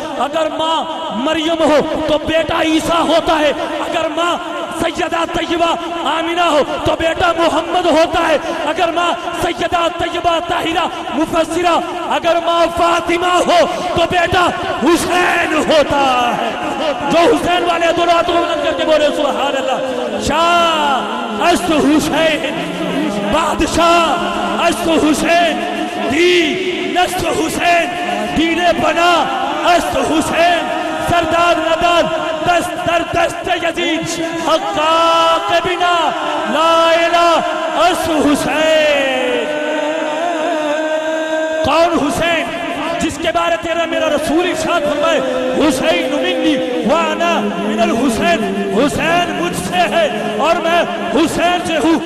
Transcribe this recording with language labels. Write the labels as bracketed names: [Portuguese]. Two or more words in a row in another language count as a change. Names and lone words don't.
[Urdu] اگر ماں مریم ہو تو بیٹا عیسیٰ ہوتا ہے، اگر ماں سیدہ طیبہ آمینہ ہو تو بیٹا محمد ہوتا ہے، اگر ماں سیدہ طیبہ طاہرہ مفسرہ، اگر ماں فاطمہ ہو تو بیٹا حسین ہوتا ہے۔ جو حسین والے دونوں ہاتھوں کو بلند کر کے بولے [Arabic] سبحان اللہ۔ [Persian] شاہ است حسین، بادشاہ است حسین، دی نست حسین، دین بنا است حسین، سردار نداد دست در دست یزید، حقاق بنا [Arabic] لا الہ [Persian] اس حسین۔ [Urdu] کون حسین؟ جس کے بارے تیرا میرا رسول ارشاد فرمائے [Arabic] حسین منی وانا من الحسین، [Urdu] حسین مجھ سے ہے اور میں حسین سے ہوں۔